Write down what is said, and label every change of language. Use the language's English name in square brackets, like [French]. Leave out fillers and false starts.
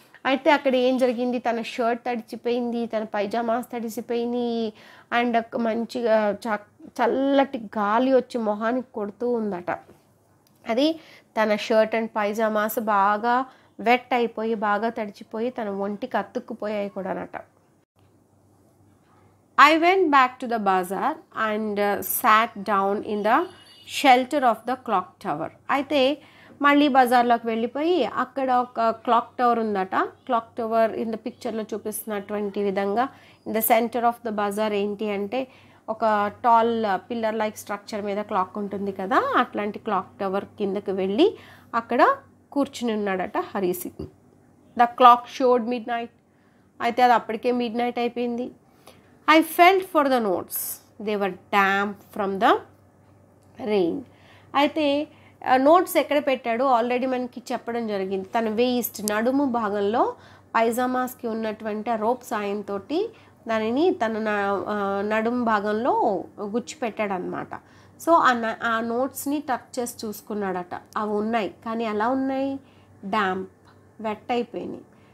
[Telugu] అయితే అక్కడ ఏం జరిగింది, తన షర్ట్ తడిచిపోయింది, తన పైజామాస్ తడిసిపోయినాయి, అండ్ మంచిగా చల్లటి గాలి వచ్చి మొహానికి కొడుతూ ఉందట. అది తన షర్ట్ అండ్ పైజామాస్ బాగా వెట్ అయిపోయి బాగా తడిచిపోయి తన ఒంటికి అతుక్కుపోయాయి కూడానట. [English] I went back to the bazaar and sat down in the shelter of the clock tower. [Telugu] అయితే మళ్ళీ బజార్లోకి వెళ్ళిపోయి అక్కడ ఒక క్లాక్ టవర్ ఉందట. క్లాక్ టవర్ ఇన్ ద పిక్చర్లో చూపిస్తున్నటువంటి విధంగా [English] in the centre of the Bazar [Telugu] ఏంటి అంటే ఒక [English] tall pillar like structure [Telugu] మీద క్లాక్ ఉంటుంది కదా, అట్లాంటి క్లాక్ టవర్ కిందకి వెళ్ళి అక్కడ కూర్చుని ఉన్నాడట Hari Singh. [English] The clock showed mid night. [Telugu] అయితే అది అప్పటికే మిడ్ నైట్ అయిపోయింది. [English] I felt for the notes. They were damp from the rain. [Telugu] అయితే నోట్స్ ఎక్కడ పెట్టాడు ఆల్రెడీ మనకి చెప్పడం జరిగింది. తన వేస్ట్ నడుము భాగంలో పైజామాస్కి ఉన్నటువంటి ఆ రోప్ సాయంతో దానిని తన నడుము భాగంలో గుచ్చిపెట్టాడు అనమాట. సో ఆ నోట్స్ని టచ్ చేసి చూసుకున్నాడట. అవి ఉన్నాయి కానీ ఎలా ఉన్నాయి, డ్యాంప్, వెట్ అయిపోయినాయి.